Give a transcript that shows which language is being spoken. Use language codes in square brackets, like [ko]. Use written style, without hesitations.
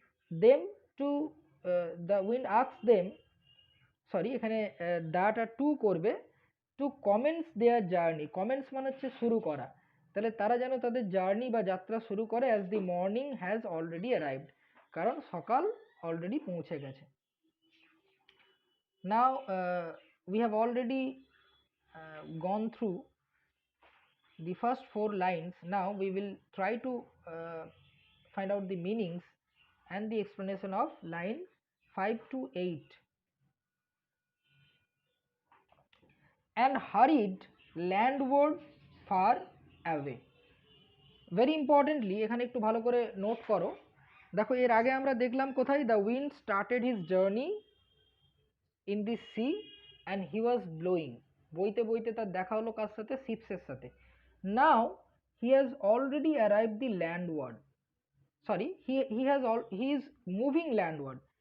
[en] them to, the wind asks them, sorry [bn] এখানে দাটা two করবে, [en] To commence their journey. [bn] Commence মানে হচ্ছে শুরু করা। তাহলে তারা যেন তাদের জার্নি বা যাত্রা শুরু করে, [en] as the morning has already arrived, [bn] কারণ সকাল অলরেডি পৌঁছে গেছে। [en] Now we have already gone through the first 4 lines. Now we will try to find out the meanings and the explanation of line 5 to 8. And hurried landward far away. Very importantly [bn] এখানে একটু ভালো করে note করো। দেখো, এর আগে আমরা দেখলাম কোথায়? [en] the wind started his journey in the sea and he was blowing, [bn] বইতে বইতে তার দেখা হলো কার সাথে? [en] শিপসের সাথে। Now he has already arrive the landward, sorry he is moving landward.